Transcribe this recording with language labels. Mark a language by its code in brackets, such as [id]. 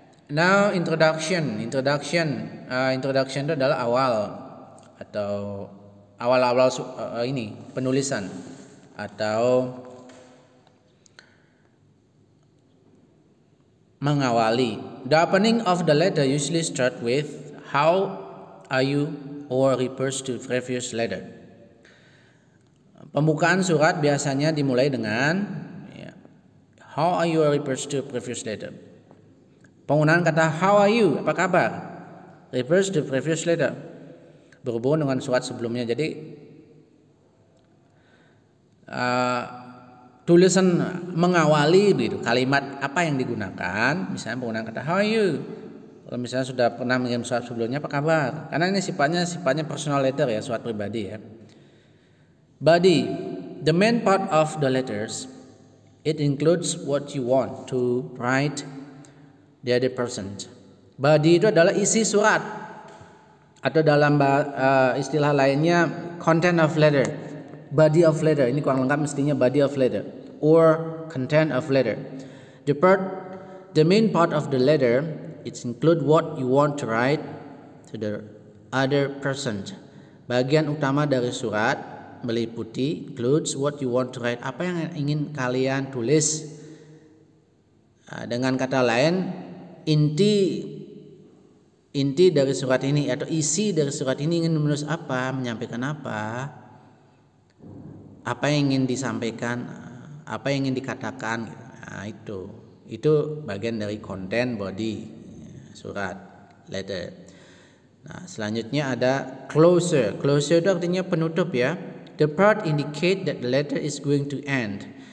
[id] Now introduction itu adalah awal atau awal-awal ini penulisan atau mengawali. [en] The opening of the letter usually start with how are you or refers to previous letter. [id] Pembukaan surat biasanya dimulai dengan [en] how are you or refers to previous letter. [id] Penggunaan kata how are you, apa kabar, [en] refers to previous letter, [id] berhubungan dengan surat sebelumnya. Jadi tulisan mengawali begitu, kalimat apa yang digunakan, misalnya penggunaan kata how are you. Kalau misalnya sudah pernah mengirim surat sebelumnya, apa kabar, karena ini sifatnya personal letter ya, surat pribadi ya. [en] Body, the main part of the letters, it includes what you want to write the other person. [id] Body itu adalah isi surat, atau dalam istilah lainnya [en] content of letter. [id] Body of letter, ini kurang lengkap mestinya [en] body of letter or content of letter. The main part of the letter, it include what you want to write to the other person. [id] Bagian utama dari surat meliputi [en] includes what you want to write, [id] apa yang ingin kalian tulis. Dengan kata lain, inti dari surat ini atau isi dari surat ini ingin menulis apa, menyampaikan apa yang ingin disampaikan, apa yang ingin dikatakan. Nah, itu bagian dari konten body surat letter. Nah, selanjutnya ada closer. Closer itu artinya penutup ya. [en] The part indicate that the letter is going to end.